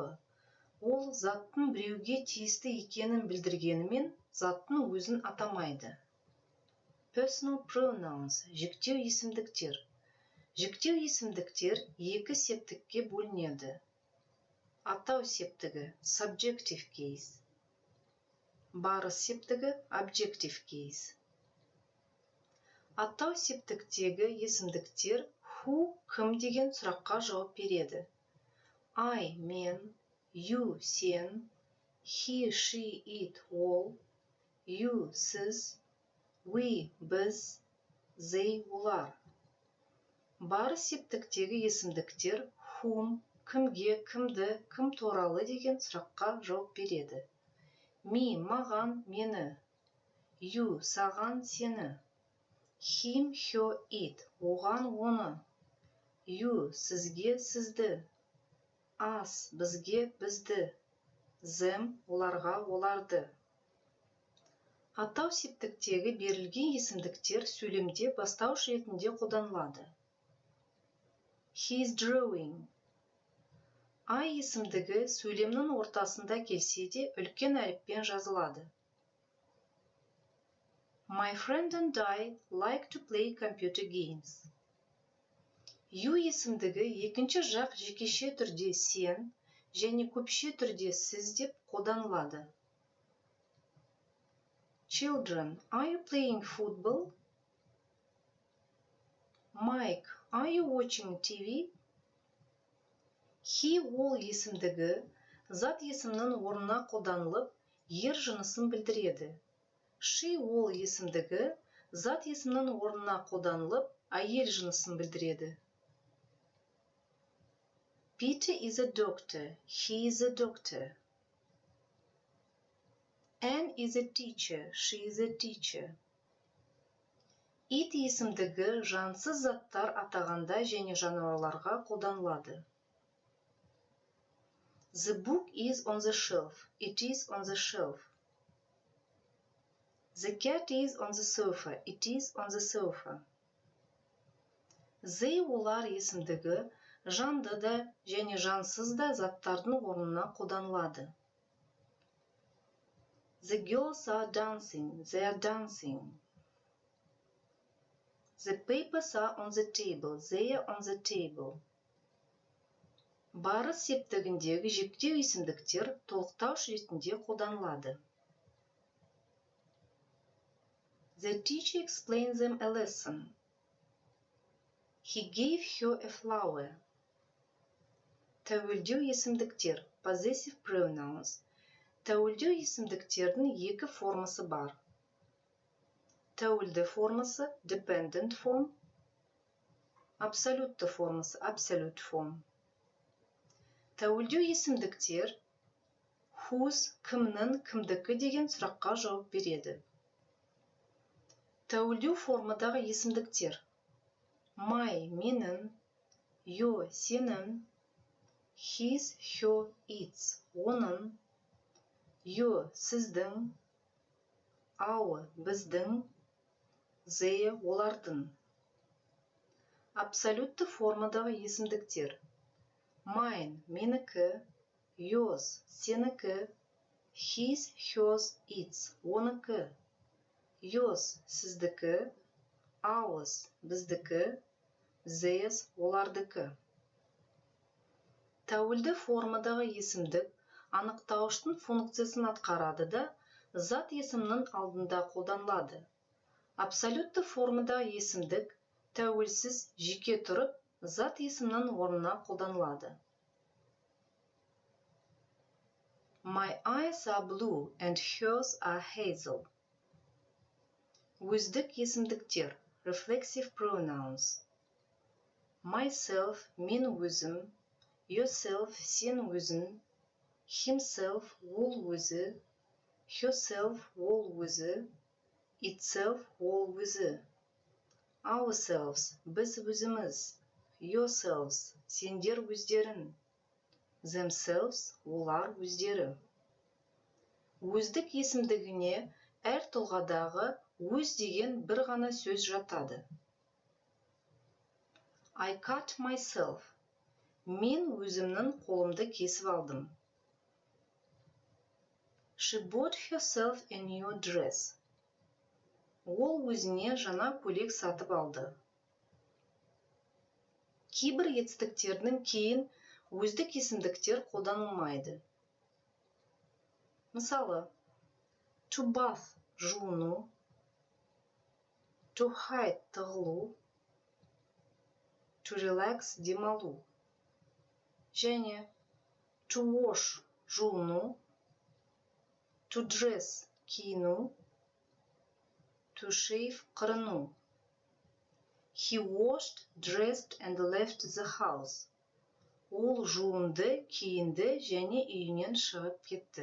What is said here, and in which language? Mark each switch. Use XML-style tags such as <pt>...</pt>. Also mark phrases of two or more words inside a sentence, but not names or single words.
<kk>Ол заттың біреуге тиісті екенін білдіргенімен заттың өзін атамайды.</kk> <en>Personal pronouns</en> <kk>жіктеу есімдіктер. Жіктеу есімдіктер екі септікке бөлінеді. Атау септігі</kk> <en>subjective case.</en> <kk>Барыс септігі</kk> <en>objective case.</en> <kk>Атау септіктегі есімдіктер who кім деген сұраққа жауап береді. I мен,</kk> <en>you сен, he she it ол, you сіз, we біз, they олар.</en> <kk>Барыс септіктегі есімдіктер whom кімге, кімді, кім туралы деген сұраққа жауап береді. Me маған, мені, you саған, сені,</kk> <en>him, her, it</en> <kk>оған, оны, you сізге, сізді, us бізге, бізді, them оларға, оларды. Атау септіктегі берілген есімдіктер сөйлемде бастауыш ретінде қолданылады.</kk> <en>He is drawing.</en> <kk>I есімдігі сөйлемнің ортасында келсе де үлкен әріппен жазылады.</kk> <en>My friend and I like to play computer games.</en> <kk>You есімдігі екінші жақ жекеше түрде сен және көпше түрде сіз деп қолданылады.</kk> <en>Children, are you playing football? Mike, are you watching TV?</en> <kk>He ол есімдігі зат есімнің орнына қолданылып, ер жынысын білдіреді. She ол есімдігі зат есімнің орнына қолданылып, әйел жынысын білдіреді.</kk> <en>Peter is a doctor. He is a doctor. Anne is a teacher. She is a teacher.</en> <kk>It есімдігі жансыз заттар атағанда және жануарларға қолданылады.</kk> <en>The book is on the shelf. It is on the shelf. The cat is on the sofa. It is on the sofa.</en> <kk>They олар есімдігі жанды да және жансыз да заттардың орнына қолданылады.</kk> <en>The girls are dancing. They are dancing. The papers are on the table. They are on the table.</en> <kk>Барыс септігіндегі жіктеу есімдіктер толықтауыш ретінде қолданылады.</kk> <en>The teacher explained them a lesson. He gave her a flower.</en> <kk>Тәуелдеу есімдіктер</kk> <en>possessive pronouns.</en> <kk>Тәуелдеу есімдіктердің екі формасы бар. Тәуелді формасы</kk> <en>dependent form,</en> <kk>абсолютті формасы</kk> <en>absolute form.</en> <kk>Тәуелдеу есімдіктер whose кімнің, кімдікі деген сұраққа жауап береді. Тәуелдеу формадағы есімдіктер my менің,</kk> <en>your сенің, his, her, its оның, your сіздің, our біздің, they олардың.</en> <kk>Абсолютті формадағы есімдіктер mine менікі, yours сенікі,</kk> <en>his, hers, its оныкі, yours сіздікі, ours біздікі, theirs олардікі.</en> <kk>Тәуелді формадағы есімдік анықтауыштың функциясын атқарады да зат есімнің алдында қолданылады. Абсолютті формадағы есімдік тәуелсіз жеке тұрып, зат есімнің орнына қолданылады.</kk> <en>My eyes are blue and hers are hazel.</en> <kk>Өздік есімдіктер</kk> <en>reflexive pronouns.</en> <kk>Myself мен өзім, yourself сен өзің, himself ол өзі, herself ол өзі, itself ол өзі. Ourselves біз өзіміз, yourselves сендер өздерін, themselves олар өздері. Өздік есімдігіне әр тұлғадағы өз деген бір ғана сөз жатады.</kk> <en>I cut myself.</en> <kk>Мен өзімнің қолымды кесіп алдым.</kk> <en>She bought herself a new dress.</en> <kk>Ол өзіне жаңа көйлек сатып алды. Кейбір етістіктердің кейін өздік есімдіктер қолданылмайды. Мысалы,</kk> <en>to bath жуыну, to hide тығылу, to relax демалу. Және to wash жуыну, to dress киіну, to shave қырыну. He washed, dressed and left the house.</en> <kk>Ол жуынды, киінді және үйінен шығып кетті.</kk>